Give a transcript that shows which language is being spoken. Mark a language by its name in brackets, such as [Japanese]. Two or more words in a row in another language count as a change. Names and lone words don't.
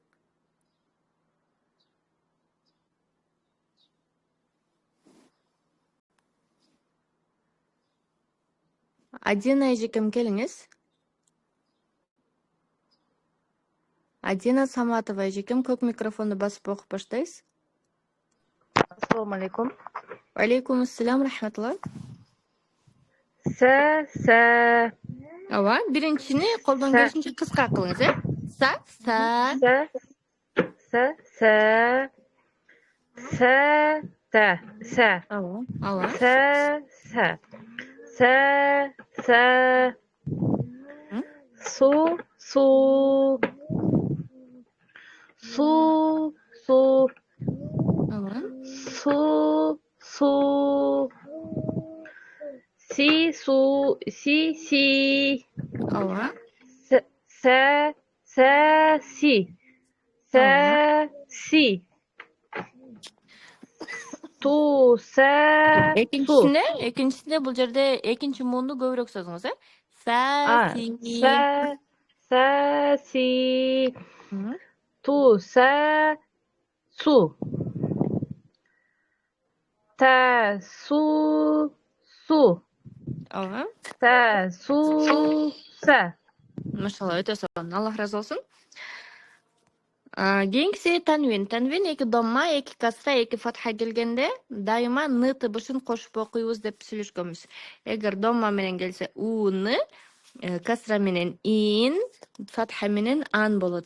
[Kyrgyz] Адина эжекем келиңиз. Адина Саматова эжекем, көк микрофонду басып окуп баштайсыз. [Arabic] السلام عليكم. عليكم السلام, [Kyrgyz] рахматулла. [Arabic] Sa, [Kyrgyz] Ооба, биринчисини колдон келишинче кыска кылыңыз, Са. [Arabic] sa, sa. [Kyrgyz] Ооба. [Arabic] Sa. Su. [Kyrgyz] Ооба. [Arabic] Su. Si. [Kyrgyz] Ооба. [Arabic] Si. Tu. Sa. [Kyrgyz] Экинчисинде бул жерде экинчи муунду көбүрөөк созуңуз, Са, [Arabic] Si. Tu. Sa. Su. Ta. Su. [Kyrgyz] Ооба. [Arabic] Ta. Su. Sa. [Kyrgyz] Машалла, өтө сонун. Аллах разы болсун. Кийинкиси танвин. Танвин эки домма, эки касра, эки фатха келгенде дайыма ны тыбышын кошуп окуйбуз деп сүйлөшкөнбүз. Эгер домма менен келсе уны, касра менен ин, фатха менен ан болот.